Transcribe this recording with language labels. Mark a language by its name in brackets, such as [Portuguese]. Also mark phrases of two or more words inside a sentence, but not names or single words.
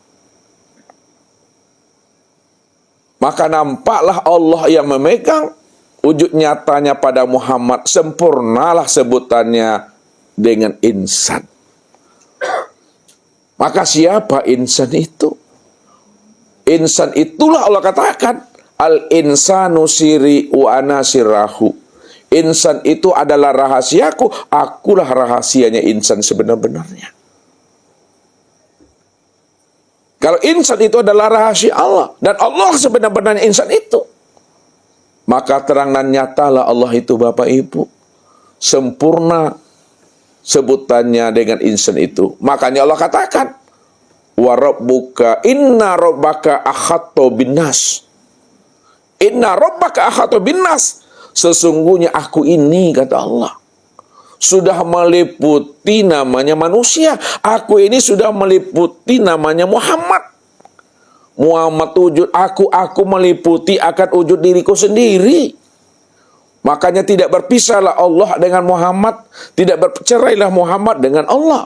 [Indonesian] Maka nampaklah Allah yang memegang, wujud nyatanya pada Muhammad, sempurnalah sebutannya dengan insan. Maka siapa insan itu? Insan itulah Allah katakan, [Arabic] الإنسان سري وأنا سره. [Indonesian] Insan itu adalah rahasiaku, akulah rahasianya insan sebenar-benarnya. Kalau insan itu adalah rahasia Allah, dan Allah sebenar-benarnya insan itu, maka terang dan nyatalah Allah itu Bapak Ibu. Sempurna sebutannya dengan insan itu. Makanya Allah katakan, [Arabic] وربك إن ربك أحاط بالناس. إن ربك أحاط بالناس. [Indonesian] Sesungguhnya aku ini, kata Allah, sudah meliputi namanya manusia. Aku ini sudah meliputi namanya Muhammad. Muhammad wujud aku meliputi akan wujud diriku sendiri. Makanya tidak berpisahlah Allah dengan Muhammad, tidak bercerailah Muhammad dengan Allah.